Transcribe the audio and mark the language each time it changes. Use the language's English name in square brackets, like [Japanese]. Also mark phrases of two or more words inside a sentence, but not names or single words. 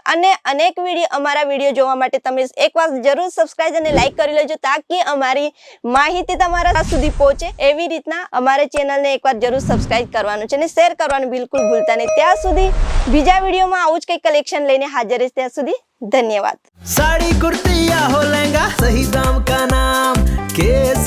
[Gujarati] અને અનેક અમારા વિડીયો જોવા માટે તમે એકવાર જરૂર સબસ્ક્રાઇબ અને લાઈક કરી લેજો તાકી અમારી માહિતી તમારા સુધી પહોંચે. એવી રીતના અમારા ચેનલને એકવાર જરૂર સબસ્ક્રાઇબ કરવાનું છે અને શેર કરવાનું બિલકુલ ભૂલતા નહીં. ત્યાં સુધી બીજા વિડીયોમાં આવું જ કંઈક કલેક્શન લઈને હાજર રહીશ. ત્યાં સુધી ધન્યવાદ. [Hindi] साड़ी कुर्ती या हो लहंगा, सही दाम का नाम के